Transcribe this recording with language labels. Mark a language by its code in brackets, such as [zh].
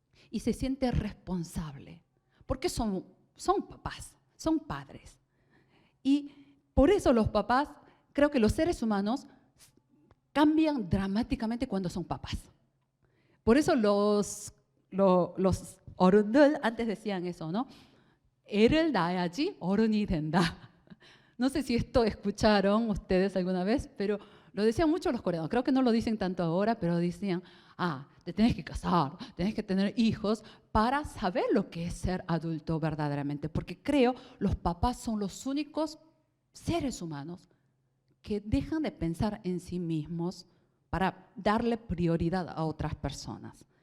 [es] Y se siente responsable, porque son papás, son padres. Y por eso los papás, creo que los seres humanos cambian dramáticamente cuando son papás. Por eso los [ko] 어른들 [es] antes decían eso, ¿no? [ko] 애를 낳아야지 어른이 된다. [es] No sé si esto escucharon ustedes alguna vez, pero lo decían mucho los coreanos. Creo que no lo dicen tanto ahora, pero decían, te tenés que casar, tenés que tener hijos para saber lo que es ser adulto verdaderamente. Porque creo los papás son los únicos seres humanos que dejan de pensar en sí mismos para darle prioridad a otras personas.